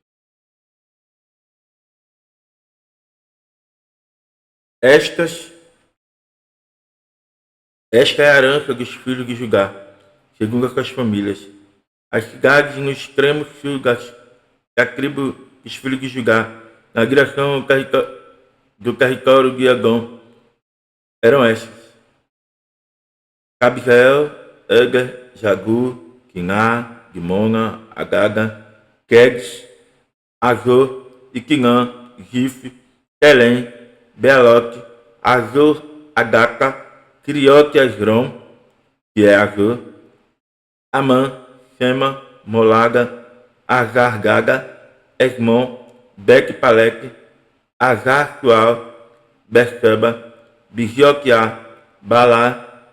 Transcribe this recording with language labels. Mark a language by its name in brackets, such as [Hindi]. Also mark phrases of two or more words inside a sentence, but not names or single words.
[Portuguese] Esta é a herança dos filhos de Judá, segundo as suas famílias. As cidades no extremo sul da tribo dos filhos de Judá, na direção do território de Edom, eram estas: Cabzeel, Eger, Jagur, Quiná, Dimona, Agaga, Quedes, Azor, Iquinã, Gif, Telém, Bealote, Azor, Adata, Criote Asron, que é Azor, Amã, Sema, Molaga, Azar-Gaga, Esmon, Bet-Palete, Azar-Sual, Berseba, Bizioquiá, Balá,